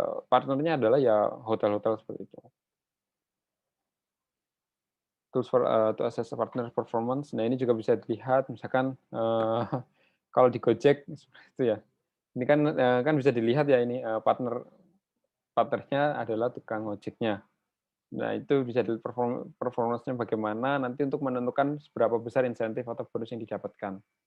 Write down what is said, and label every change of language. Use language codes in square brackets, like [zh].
[id] Partnernya adalah ya hotel-hotel seperti itu. [en] Tools for to assess partner performance. [id] Nah, ini juga bisa dilihat misalkan kalau di Gojek seperti itu ya. Ini kan bisa dilihat ya ini partnernya adalah tukang ojeknya. Nah, itu bisa dilihat performance-nya bagaimana nanti untuk menentukan seberapa besar insentif atau bonus yang didapatkan.